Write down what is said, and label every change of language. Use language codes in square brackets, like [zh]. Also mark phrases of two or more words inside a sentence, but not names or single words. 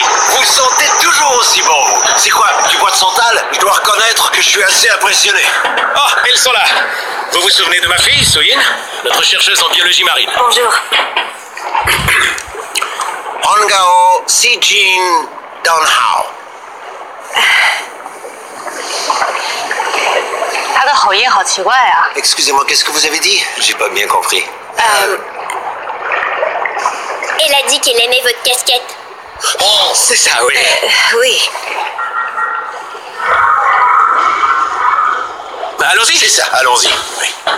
[fr] Vous sentez toujours aussi bon, vous. C'est quoi, du bois de santal? Je dois reconnaître que je suis assez impressionné. Ah, elles sont là. Vous vous souvenez de ma fille, Soyin, notre chercheuse en biologie marine? Bonjour. Hongao Sijin Donghao. [zh] 他的口音好奇怪啊。 [fr] Excusez-moi, qu'est-ce que vous avez dit? J'ai pas bien compris. Elle a dit qu'elle aimait votre casquette. Oh, c'est ça, oui. Oui. Bah, allons-y. C'est ça, allons-y. Oui.